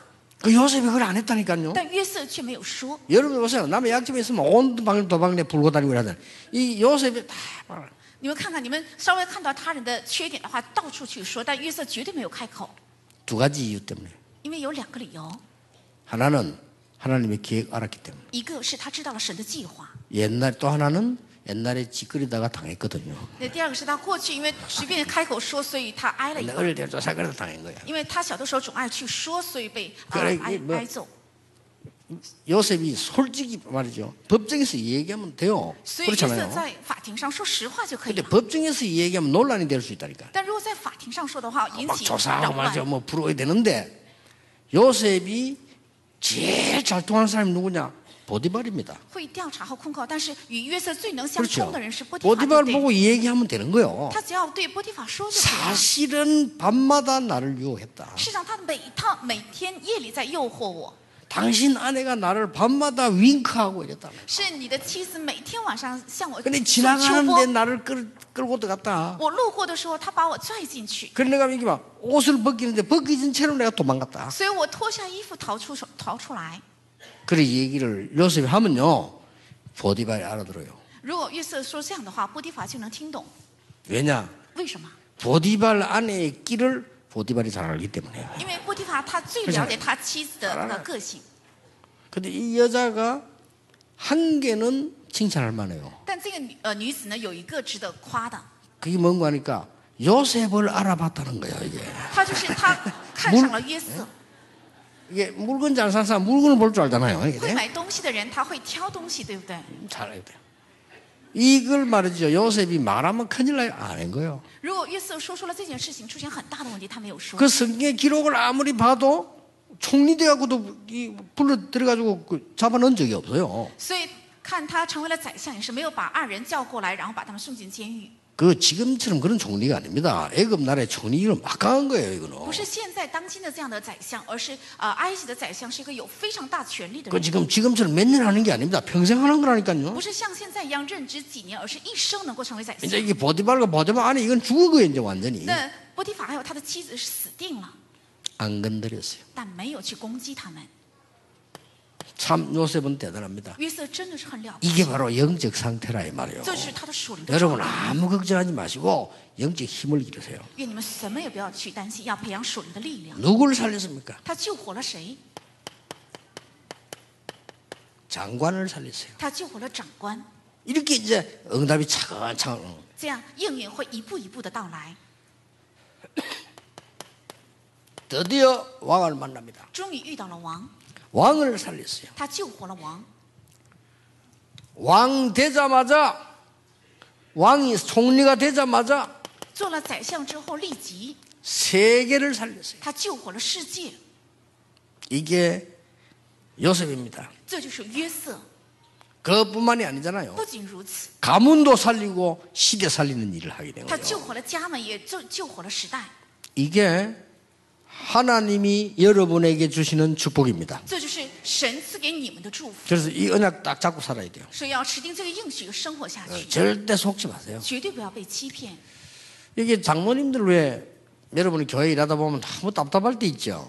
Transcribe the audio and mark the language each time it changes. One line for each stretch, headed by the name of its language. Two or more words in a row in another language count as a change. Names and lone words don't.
Korean: 그 요셉이 그걸 안 했다니까요.
Chinese: 但约瑟却没有说。
Korean: 여러분 보세요. 남의 약점에 있으면 온 도방에 불고 다니고 이러잖아요. 이 요셉이 다 말을.
Chinese: 你们看看，你们稍微看到他人的缺点的话，到处去说，但约瑟绝对没有开口，
Korean: 두 가지 이유 때문에.
Chinese: 因为有两个理由。
Korean: 하나는 하나님의 계획 알았기 때문에.
Chinese: 一个是他知道了神的计划，
Korean: 또 하나는 옛날에 찌끄리다가 당했거든요.
Chinese: 那第二个是他过去因为随便开口说，所以他挨了一
Korean: 근데
Chinese: 个。
Korean: 어릴 때 쫓아가서 당한 거야.
Chinese: 因为他小的时候总爱去说，所以被
Korean: 그래, 이게 뭐
Chinese: 挨揍。
Korean: 요셉이 솔직히 말이죠. 법정에서 얘기하면 돼요.
Chinese: 所以约瑟
Korean: 그렇잖아요.
Chinese: 在法庭上说实话就可以
Korean: 근데
Chinese: 了。
Korean: 법정에서 얘기하면 논란이 될 수 있다니까.
Chinese: 但如果在法庭上说的话，引
Korean: 막
Chinese: 起
Korean: 조사하고
Chinese: 扰
Korean: 말이죠.
Chinese: 乱。
Korean: 뭐 풀어야 되는데 요셉이 제일 잘 통하는 사람이 누구냐? 보디발입니다.
Chinese: 会调查和控告，但是与约瑟最能相
Korean: 그렇죠.
Chinese: 冲的人是波提乏，对
Korean: 보디발
Chinese: 不对？
Korean: 보고 얘기하면 되는 거예요.
Chinese: 他只要对波提乏说就可以了。
Korean: 사실은 밤마다 나를 유혹했다.
Chinese: 事实上，他每天夜里在诱惑我，
Korean: 당신 아내가 나를 밤마다 윙크하고 이랬다.
Chinese: 是你的妻子每天晚上向我
Korean: 근데
Chinese: 求
Korean: 지나가는데
Chinese: 波。
Korean: 나를 끌고 들어갔다.
Chinese: 我路过的时候，他把我拽进去，
Korean: 그래 내가 이게 막 옷을 벗기는데 벗기진 채로 내가 도망갔다.
Chinese: 所以我脱下衣服逃出来。
Korean: 그래 얘기를 요셉이 하면요. 보디발이 알아들어요.
Chinese: 如果约瑟说这样的话，波提乏就能听懂。
Korean: 왜냐?
Chinese: 为什么？
Korean: 보디발 아내의 끼를 보디발이 잘 알기 때문에.
Chinese: 因为波提乏他最了解他妻子的那个个性。
Korean: 근데 이 여자가 한 개는 칭찬할 만해요.
Chinese: 但这个女子呢，有一个值得夸的，
Korean: 그게 뭔가 하니까 요셉을 알아봤다는 거예요, 이게.
Chinese: 她就是她看上了约瑟。
Korean: 이게 물건 잘 사는 사람 물건을 볼 줄 알잖아요.
Chinese: 会买东西的人他会挑东西，对不对？
Korean: 잘 알아야 돼요. 이걸 말이죠. 요셉이 말하면 큰일 나요. 안 한 거예요.
Chinese: 如果约瑟说出了这件事情，出现很大的问题，他没有说。
Korean: 그 성경의 기록을 아무리 봐도 총리돼갖고도 불러 들어가지고 잡아넣은 적이 없어요.
Chinese: 所以看他成为了宰相，也是没有把二人叫过来，然后把他们送进监狱。
Korean: 그 지금처럼 그런 총리가 아닙니다. 애굽 나라의 총리는 막강한 거예요, 이거는.
Chinese: 不是现在当今的这样的宰相，而是埃及的宰相是一个有非常大权力的
Korean: 그
Chinese: 人，
Korean: 지금처럼 몇 년 하는 게 아닙니다. 평생 하는 거라니까요.
Chinese: 不是像现在一样任职几年，而是一生能够成为宰
Korean: 이제
Chinese: 相。
Korean: 이게 보디발과 보디발 안에 이건 죽은 거예요, 이제 완전히.
Chinese: 那波提法还有他的妻子是死定了，
Korean: 안 건드렸어요.
Chinese: 但没有去攻击他们。
Korean: 참 요셉은 대단합니다.
Chinese: 约瑟真的是很了不
Korean: 이게
Chinese: 起，
Korean: 바로 영적 상태라 이 말이에요.
Chinese: 这是他的属灵的
Korean: 여러분
Chinese: 状态。
Korean: 아무 걱정하지 마시고 영적 힘을 기르세요.
Chinese: 愿你们什么也不要去担心，要培养属灵的力量。
Korean: 누구를 살렸습니까?
Chinese: 他救活了谁？
Korean: 장관을 살렸어요.
Chinese: 他救活了长官，
Korean: 이렇게 이제 응답이 차근차근.
Chinese: 这样应允会一步一步的到来。
Korean: 드디어 왕을 만납니다.
Chinese: 终于遇到了王，
Korean: 왕을 살렸어요.
Chinese: 他救活了王。
Korean: 왕 되자마자 왕이 총리가 되자마자
Chinese: 做了宰相之后，立即
Korean: 세계를 살렸어요.
Chinese: 他救活了世界。
Korean: 이게 요셉입니다.
Chinese: 这就是约瑟。
Korean: 그것뿐만이 아니잖아요.
Chinese: 不仅如此，
Korean: 가문도 살리고 시대 살리는 일을 하게 된
Chinese: 他
Korean: 거예요.
Chinese: 救活了家门，也救活了时代。
Korean: 이게 하나님이 여러분에게 주시는 축복입니다.
Chinese: 这就是神赐给你们的祝福。
Korean: 그래서 이 언약 딱 잡고 살아야 돼요.
Chinese: 所以要持定这个应许，生活下去，
Korean: 절대 속지 마세요.
Chinese: 绝对不要被欺骗。
Korean: 이게 장로님들 왜 여러분이 교회 일하다 보면 너무 답답할 때 있죠.